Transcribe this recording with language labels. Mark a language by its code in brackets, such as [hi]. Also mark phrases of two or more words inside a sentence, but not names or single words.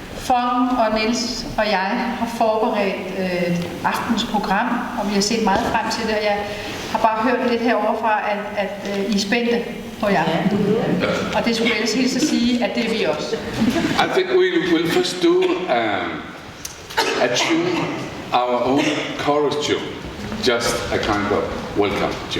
[da] Phong og Niels og jeg har forberedt aftens program, og vi har set meget frem til det, og jeg har bare hørt lidt heroverfra, at I er spændte på jer. Og det skulle ellers hilse at sige, at det er vi også. [en] I think we will first do a tune, our own chorus tune. Just a kind of welcome tune.